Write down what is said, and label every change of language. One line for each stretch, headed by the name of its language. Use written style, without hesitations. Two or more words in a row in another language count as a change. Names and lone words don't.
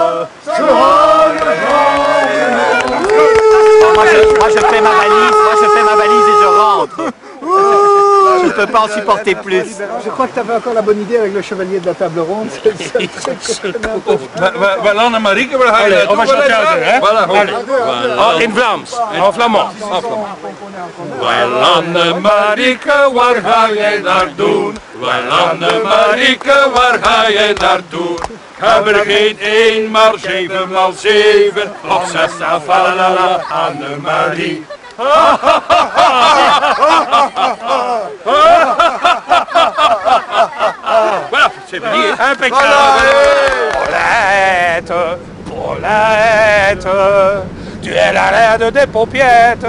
French: Moi je fais ma valise et je rentre. Je ne peux pas en supporter plus. Je crois que tu avais encore la bonne idée avec le chevalier de la table ronde. Voilà,
Dutch: Marieke, waar ga je naartoe?
French: on va chanter un peu, hein? Voilà,
Dutch: in Vlaams,
French: en flamand.
Dutch: Wel, Anne-Marieke, waar ga jij naartoe? Wel, Anne-Marieke, waar ga jij naartoe? Heb er geen 1 maar 7 maal 7 of 6 afalala, Anne-Marie.
French: Voilà, c'est fini. Impeccable. Paulette, Paulette, tu es la reine des paupiettes.